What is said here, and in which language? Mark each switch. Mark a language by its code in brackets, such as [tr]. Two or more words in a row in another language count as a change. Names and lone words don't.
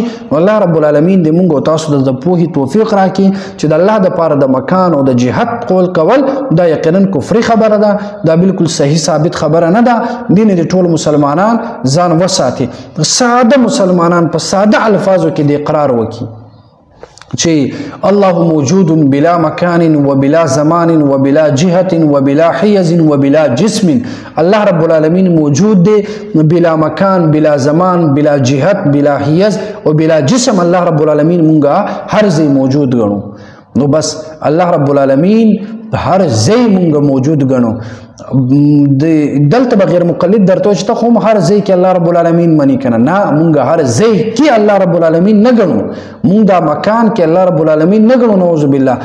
[ar] الله رب العالمین [ps] دې موږ او تاسو د پوهې توفیق راکړي چې د الله دپاره د مکان او د جهاد قول کول دا یقینا کفري خبره ده، دا بالکل صحیح ثابت خبره نه ده. دې نه د ټول مسلمانان ځان وساتي، ساده مسلمانان په ساده الفاظو کې د اقرار وکړي چې الله موجود [ar] بلا مکان و بلا زمان و بلا جهت و بلا حیز و بلا جسم. الله رب العالمین [ps] موجود دی [ar] بلا مکان بلا زمان بلا جهت بلا حیز و بلا جسم. الله رب العالمین [ps] مونږه هر ځای موجود ګڼو. نو بس [ar] الله رب العالمین [ps] هر ځای مونږه موجود ګڼو. دلته به غیر مقلد درته چې ته خو هر ځای کې [ar] الله رب العالمین [ps] مني که نه، مونږ هر ځای کې [ar] الله رب العالمین [ps] نه ګڼو، مونږ دا مکان کې [ar] الله رب العالمین [ps] نه ګڼو [ar] نعوذ بالله.